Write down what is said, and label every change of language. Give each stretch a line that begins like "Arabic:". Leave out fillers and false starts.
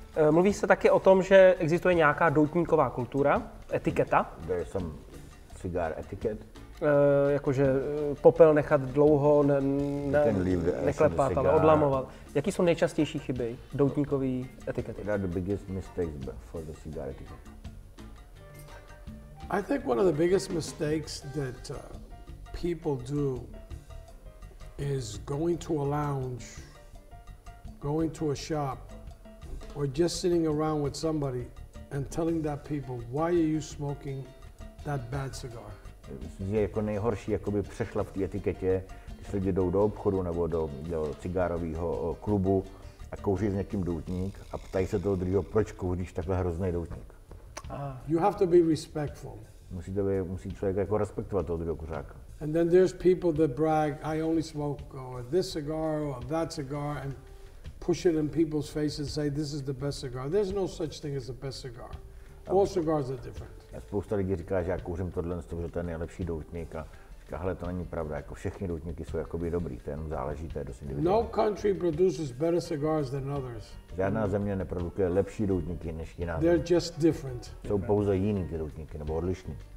Czech: Mluví se taky o tom, že existuje nějaká doutníková kultura, etiketa.
English: There is some cigar etiquette.
Czech: Jakože popel nechat dlouho, neklepat, ale odlamovat. Jaký jsou nejčastější chyby doutníkové etikety?
English: What are the biggest mistakes for the cigar etiquette? I think one of the biggest mistakes that people do is going to a lounge, going to a shop, or just sitting around with somebody and telling that people, why are you smoking that bad cigar?
Czech: Myslím, že jako nejhorší jakoby přešla v té etiketě, když lidi jdou do obchodu nebo do cigárového klubu a kouří s někým doutník a ptají se toho druhého, proč kouříš takhle hrozný doutník.
English: You have to be respectful.
Czech: Musí člověk jako respektovat toho druhého kuřáka.
English: And then there's people that brag, I only smoke this cigar or that cigar, and push it in people's faces and say this is the best cigar. There's no such thing as the best cigar. All cigars are different.
Czech: A spousta lidí říká, že já kouřím tohle, že to je nejlepší doutník a říká, hele, to není pravda, jako všechny doutníky jsou jakoby dobrý, to jenom záleží, to je dost individuální.
English: No country produces better cigars than others.
Czech: Žádná země neprodukuje lepší doutníky než jiná země.
English: They're just different.
Czech: Jsou pouze jiný ty doutníky, nebo odlišný.